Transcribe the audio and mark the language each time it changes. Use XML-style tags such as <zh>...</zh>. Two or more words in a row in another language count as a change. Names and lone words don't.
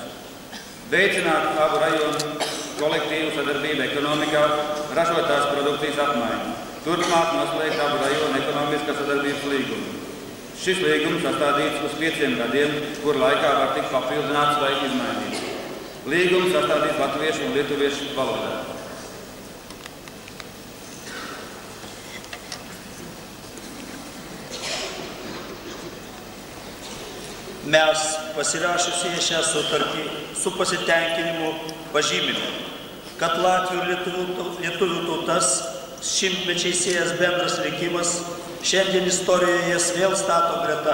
<lv>Veicināt abu rajonu kolektīvu sadarbību ekonomikā, ražotās produkcijas apmaiņu. Turpmāk noslēgt abu rajonu ekonomiskās sadarbības līgumu. Šis līgums sastādīts uz 5 gadiem, kur laikā var tikt papildināts vai izmainīts. Līgums sastādīts latviešu un lietuviešu valodā.</lv> <lt>Mes pasirašusie šią sutartį su pasitenkinimu pažymime, kad Latvių ir lietuvių tautas šimtmečiais siejęs bendras likimas šiandien istorijoje jas vėl stato greta.</lt>